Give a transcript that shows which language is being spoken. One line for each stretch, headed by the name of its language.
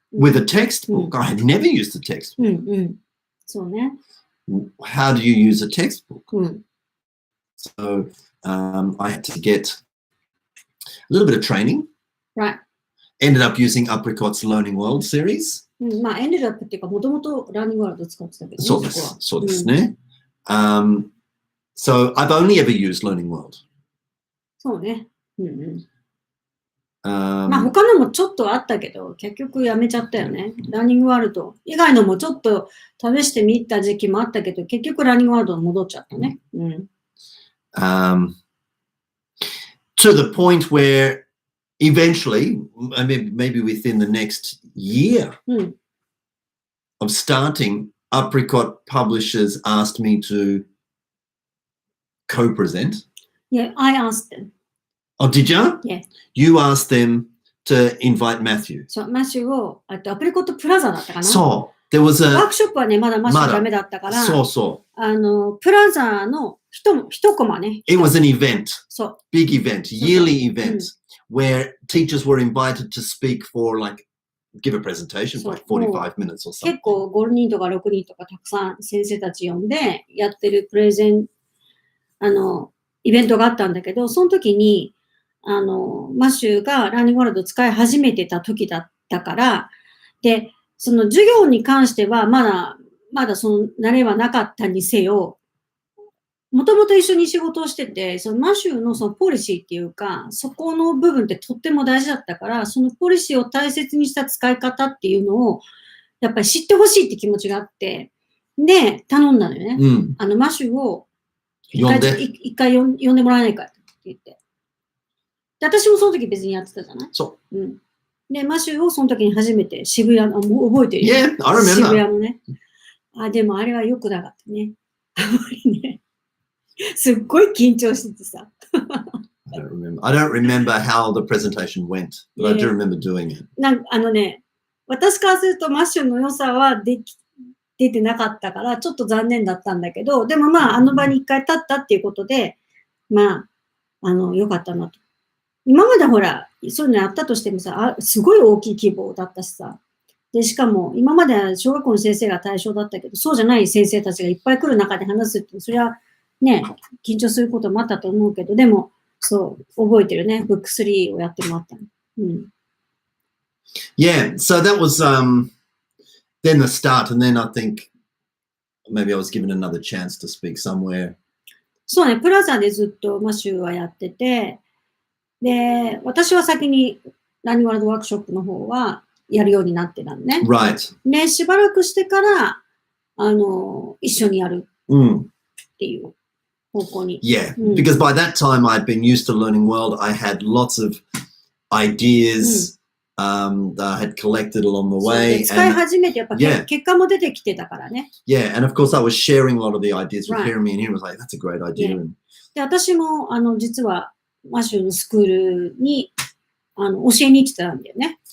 English: with a textbook. I had never used a textbook.
Japanese: うんうん。そうね。
English: How do you use a textbook?
Japanese: うん。
English: So I had to get a little bit of training. Right. Ended up using Apricot's Learning World series.
Japanese: うん、まあ、エンデルアップっていうか、もともとラーニングワールド使ってたけどね、そうでそこはす。そうですね。
English: So I've only ever used Learning World.
Japanese: そうね。うんうん。 Um, まあ、他のもちょっとあったけど、結局やめちゃったよね。ラーニングワールド以外のもちょっと試してみた時期もあったけど、結局ラーニングワールドに戻っちゃったね。うん。
English: to the point where eventually, I mean, maybe within the next year
Japanese: うん。
English: of starting, Apricot Publishers asked me to co-present. Yeah, I asked them. Oh, did you? Yeah. You asked them to invite Matthew.
Japanese: そう、マッシュを、アプリコットプラザだったかな。
English: So there was
Japanese: ワー
English: a
Japanese: クショップはね、まだマッシュダメだったから、
English: so
Japanese: プラザの一コマね。
English: it was an event,
Japanese: そう。
English: big event, yearly event, Mm. where teachers were invited to speak for like give a presentation for like 45 minutes or
Japanese: 結
English: something.
Japanese: 構5人とか6人とかたくさん先生たち呼んでやってるプレゼン、イベントがあったんだけど、その時に、マッシュがラーニングワールドを使い始めてた時だったから、で、その授業に関してはまだその慣れはなかったにせよ、もともと一緒に仕事をしてて、そのマシューのそのポリシーっていうか、そこの部分ってとっても大事だったから、そのポリシーを大切にした使い方っていうのを、やっぱり知ってほしいって気持ちがあって、で、頼んだのよね。 Mm. マシューを一呼ん呼んでもらえないかって言って。で、私もその時別にやってたじゃない？そう。うん。で、マシューをその時に初めて渋谷の、もう覚えてるよ。
English: Yeah, I
Japanese: 渋
English: remember.
Japanese: 谷のね。でもあれは良くなかったね。あまりね。すっごい緊張しててさ。
English: I don't remember how the presentation went, but I do remember doing it.
Japanese: 私からするとマッシュの良さは出てなかったから、ちょっと残念だったんだけど、でもまあ、あの場に一回立ったっていうことで、まあ、良かったなと。今までほら、そういうのやったとしてもさ、すごい大きい規模だったしさ。で、しかも、今までは小学校の先生が対象だったけど、そうじゃない先生たちがいっぱい来る中で話すって、それはね、緊張することもあったと思うけど、でも、そう、覚えてるね。ブック3をやってもらったの。うん。
English: Yeah, so that was then the start, and then I think maybe I was given another chance to speak somewhere.
Japanese: そうね、プラザでずっとマシューはやってて、で、私は先にラーニングワールドワークショップの方はやるようになってたのね。
English: Right.
Japanese: で、しばらくしてから、一緒にやるっていう方向に。
English: Yeah, because by that time I'd been used to Learning World. I had lots of ideas that I had collected along the
Japanese: そうで
English: way.
Japanese: 使い始めてやっぱ
English: Yeah.
Japanese: 結果も出てきてたからね。
English: Yeah, and of course I was sharing a lot of the ideas with Right. Jeremy, and he was like, "That's a great idea." And
Japanese: で、私も、実は、マシューのスクールに、教えに行ってたんだよね。